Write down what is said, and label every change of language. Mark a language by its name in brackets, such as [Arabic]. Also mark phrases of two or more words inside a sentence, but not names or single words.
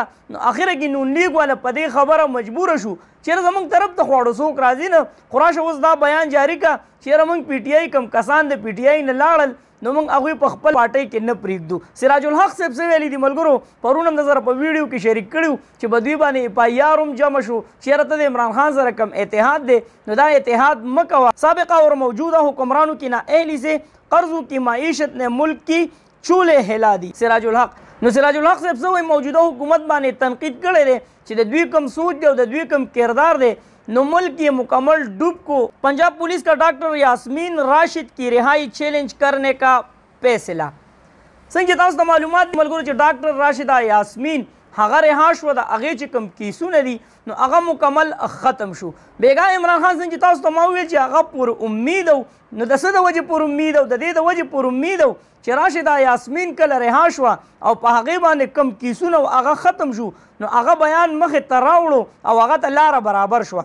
[Pashto] نو اخره کې نون لیگ والا په دې خبره مجبوره شو چېرې زموږ طرف ته خو اړو څوک راځي نه خو راشه اوس دا بیان جاري که چېرې موږ PTI کم کسان د PTI نه لاړل نو موږ هغوی په خپل پارټۍ کې نه پرېږدو. سراج الحق صاحب څه ویلي دي ملګرو پرون هم د سره په ویډیو کې شریک کړي چې په دوی باندې FIR هم جمع شو چېرې ته د عمران خان سره کم اتحاد دی نو دا اتحاد مه کوه. [Urdu] سابقہ اور موجودہ حکمرانوں کی نااہلی سے قرضوں کی معیشت نے ملک کی چولے ہلا دی. [Pashto] سراج الحق نو سراج الحق صاحب څه وایي موجوده حکومت باندې تنقید کړی دی چې د دوی کم سوچ دی او د دوی کم کردار دی نو ملک یہ مکمل ڈوب کو. [Urdu] پنجاب پولیس کا ڈاکٹر یاسمین راشد کی رہائی چیلنج کرنے کا فیصلہ. [Pashto] څنګه تاسو ته معلومات ملګرو چې ډاکټر راشده یاسمین هغه رها شوه د هغې چې کوم کیسونه دي نو هغه مکمل ختم شو. بیګا عمران خان څنګه تاسو ته ما وویل چې هغه پر امید او نو د څه د وجې پر امید او د دې د وجې پر امید او چې راشده یاسمین کله رها شوه او په هغې باندې کم کیسونه هغه ختم شو نو هغه بیان مخې ته راوړو او هغه ته لاره برابر شوه.